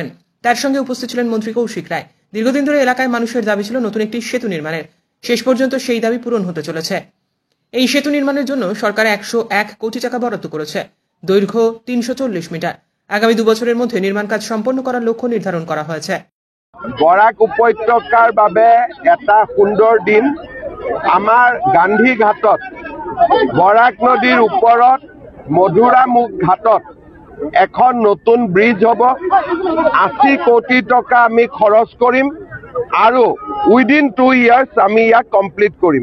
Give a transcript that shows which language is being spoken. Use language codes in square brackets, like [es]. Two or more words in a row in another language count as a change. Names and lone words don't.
[bn] তার সঙ্গে উপস্থিত ছিলেন মন্ত্রী কৌশিক রায়। দীর্ঘদিন ধরে এলাকায় মানুষের দাবি ছিল নতুন একটি সেতু নির্মাণের। শেষ পর্যন্ত সেই দাবি পূরণ হতে চলেছে। এই সেতু নির্মাণের জন্য সরকার 101 কোটি টাকা বরাদ্দ করেছে। দৈর্ঘ্য 340 মিটার। আগামী 2 বছরের মধ্যে নির্মাণ কাজ সম্পন্ন করার লক্ষ্য নির্ধারণ করা হয়েছে। [as] বরাক উপত্যকাৰ বাবে এটা সুন্দৰ দিন। আমাৰ গান্ধী ঘাটত বৰাক নদীৰ ওপৰত মধুৰামুখ ঘাটত এখন নতুন ব্ৰিজ হ'ব। 80 কোটি টকা আমি খৰচ কৰিম আৰু [en] within 2 years [as] আমি ইয়াক কমপ্লিট কৰিম।